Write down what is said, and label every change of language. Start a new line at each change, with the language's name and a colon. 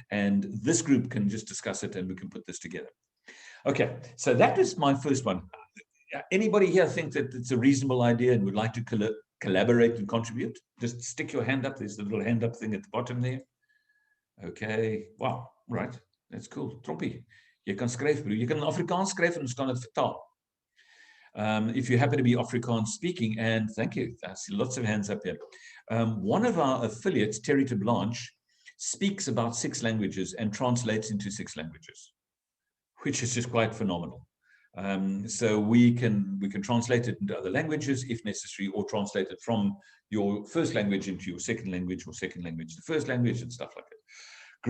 English: And this group can just discuss it and we can put this together. Okay, so that was my first one. Anybody here think that it's a reasonable idea and would like to collaborate and contribute? Just stick your hand up. There's the little hand up thing at the bottom there. Okay, wow, right. That's cool.
Afrikaans: Troppie, jy kan skryf, broer. Jy kan in Afrikaans skryf en ons kan dit vertaal.
English: If you happen to be Afrikaans speaking, and thank you, I see lots of hands up here. One of our affiliates, Terry de Blanche, speaks about 6 languages and translates into 6 languages, which is just quite phenomenal. So we can translate it into other languages if necessary, or translate it from your first language into your second language, or second language to first language, and stuff like that.